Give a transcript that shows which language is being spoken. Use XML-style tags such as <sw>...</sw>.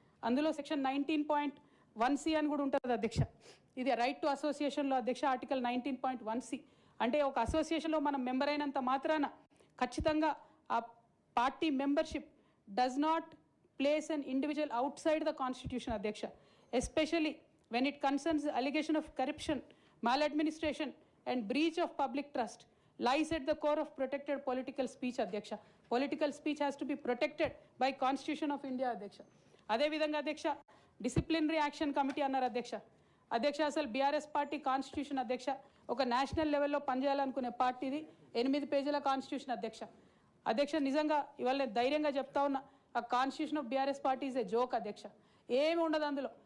<te>అందులో section 19.1C అని కూడా ఉంటుంది అధ్యక్ష. ఇది రైట్ టు అసోసియేషన్లో అధ్యక్ష ఆర్టికల్ 19.1C అంటే ఒక అసోసియేషన్లో మనం మెంబర్ అయినంత మాత్రాన ఖచ్చితంగా ఆ party</te> <en>membership does not place an individual outside the constitution</en> <te>అధ్యక్ష.</te> <en>Especially when it concerns the allegation of corruption, maladministration and breach of public trust lies at the core of protected political speech అధ్యక్ష. Political speech has to be protected by Constitution of India అధ్యక్ష.</en> <te>అదే విధంగా అధ్యక్ష disciplinary action committee అన్నారు అధ్యక్ష. అధ్యక్ష అసలు BRS party constitution అధ్యక్ష ఒక నేషనల్ లెవెల్లో పనిచేయాలనుకునే పార్టీది 8 పేజీల కాన్స్టిట్యూషన్ అధ్యక్ష. అధ్యక్ష నిజంగా ఇవాళ నేను ధైర్యంగా చెప్తా ఉన్నా,</te> <en>ఆ constitution of BRS party is a joke</en> <te>అధ్యక్ష. ఏమి ఉండదు అందులో.</te>